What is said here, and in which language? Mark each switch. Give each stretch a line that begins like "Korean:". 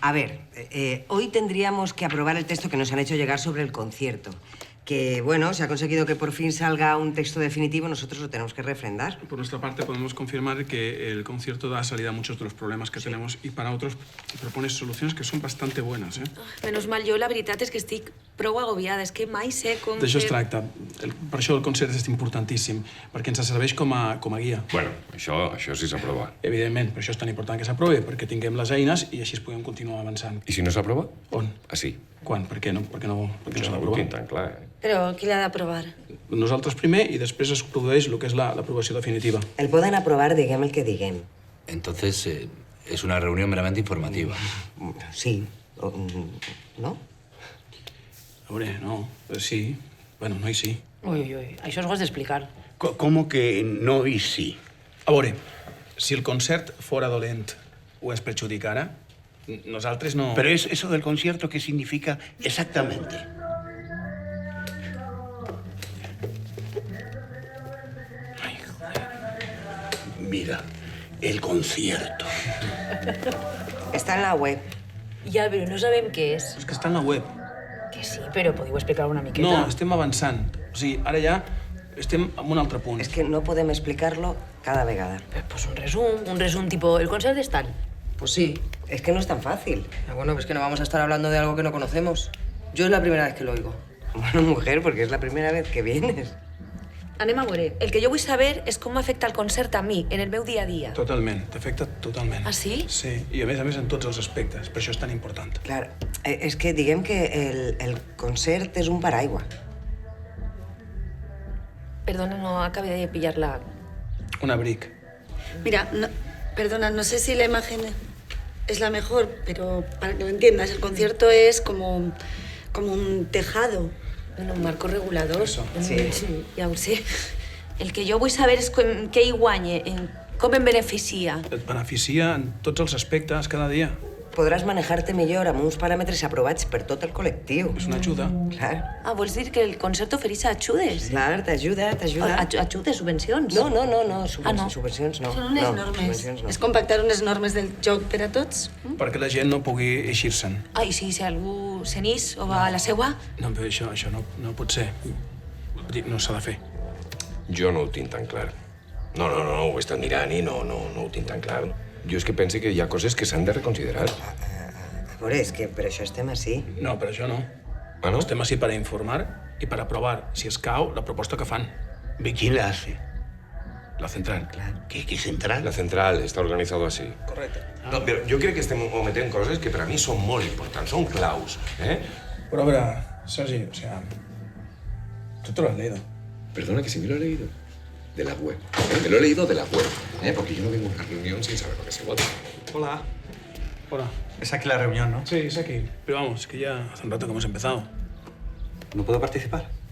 Spanish: A ver, hoy tendríamos que aprobar el texto que nos han hecho llegar sobre el concierto. Que, bueno, se ha conseguido que por fin salga un texto definitivo, nosotros lo tenemos que refrendar. Por nuestra parte podemos confirmar que el concierto da salida a muchos de los problemas que tenemos y para otros propone soluciones que son bastante buenas, ¿eh?
Catalan: Menys mal, jo la veritat és que estic prou agobiada. És que mai sé com D'això es fer... tracta. Per això el concert és importantíssim, perquè ens serveix com a guia. Bueno, això sí s'aprova. Evidentment, per això és tan important que s'aprovi, perquè tinguem les eines i així es puguem continuar avançant. I si no s'aprova? On? Així. Quan? Per què no s'ha No ho d'aprovar? tinc tan clar, eh? Però qui l'ha d'aprovar? Nosaltres primer i després es produeix el que és l'aprovació definitiva. El poden aprovar, diguem el que diguem.
Spanish: Entonces, es una reunión meramente informativa.
Catalan: Sí. No? A veure, no. Sí. Bueno, no i sí. Ui, això s'ho has d'explicar.
Spanish: ¿Cómo que no y sí?
Catalan: A veure, si el concert fora dolent o es perjudicara, nosaltres no...
Spanish: Pero eso del concierto, ¿qué significa exactamente? Ai, joder. Mira, el concierto.
Catalan: Està en la web. Ja, però no sabem què és. És que està en la web. Que sí, però podeu explicar una miqueta? No, estem avançant. O sigui, ara ja estem en un altre punt. És que no podem explicar-lo cada vegada. Pues un resum tipo, el concert es tal.
Spanish: Pues sí. Es que no es tan fácil. Bueno, pues que no vamos a estar hablando de algo que no conocemos. Yo es la primera vez que lo oigo. Bueno, mujer, porque es la primera vez que vienes.
Catalan: Anem a veure. El que jo vull saber és com m'afecta el concert a mi, en el meu dia a dia. Totalment, t'afecta totalment. Ah, sí? Sí, i a més en tots els aspectes. Per això és tan important. Clar, és que diguem que el concert és un paraigua. Perdona, no acabé de pillar-la. Un abric.
Spanish: Mira, perdona, no sé si la imagen es la mejor, pero para que lo entiendas, el concierto es como un tejado. Bueno, un marco regulador. Eso. Sí.
Catalan: Ja ho sé. El que jo vull saber és què hi guanya, com em beneficia. Et beneficia en tots els aspectes cada dia. podràs manejar-te millor amb uns paràmetres aprovats per tot el col·lectiu. És una ajuda. Clar, Vols dir que el concert ofereix ajudes? clar, t'ajuda. Ajudes, subvencions? No, no. subvencions no. Són unes no, normes. subvencions no. És compactar unes normes del joc per a tots. Perquè la gent no pugui eixir-se'n. Ai, sí, si algú se n'és o va a la seua... No, però això no pot ser. Vull dir, no s'ha de fer. Jo no ho tinc tan clar. No, ho he estat mirant i no ho tinc tan clar. Jo és que pense que hi ha coses que s'han de reconsiderar. A veure, és que per això estem així. No, per això no. Ah, no? Estem així per a informar i per aprovar, si escau, la proposta que fan.
Spanish: ¿Quién la hace? La central. ¿Qué central?
Catalan: La central està organitzada així. Correcte. No, però jo crec que estem ometent coses que per a mi són molt importants, són claus, eh? Però a veure,
Spanish: Sergi, o sea... Tú te lo has leído. Perdona, que si me lo he leído. De la web. Me lo he leído de la web. Porque yo no vengo a una reunión sin saber lo que se vota. Hola. Hola. Es aquí la reunión, ¿no? Sí, es aquí. Pero vamos, que ya hace un rato que hemos empezado. ¿No puedo participar?